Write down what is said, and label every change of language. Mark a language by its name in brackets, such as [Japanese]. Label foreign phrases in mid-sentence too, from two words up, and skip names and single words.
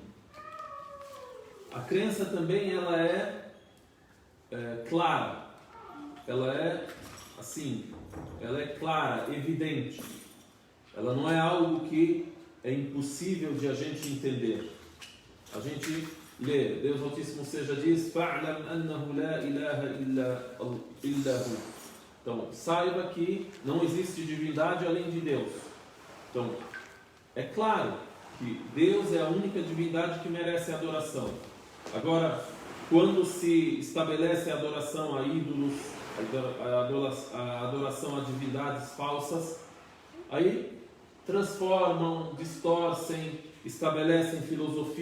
[Portuguese] A crença também ela é clara. Ela é assim, ela é clara, evidente. Ela não é algo que é impossível de a gente entender. A gente lê, Deus Altíssimo Seja diz: [Arabic] "فاعلم أنه لا إله إلا هو". [Portuguese] Então, saiba que não existe divindade além de Deus. Então, é claro que Deus é a única divindade que merece adoração. Agora, quando se estabelece a adoração a ídolos, a adoração a divindades falsas, aí transformam, distorcem, estabelecem filosofias.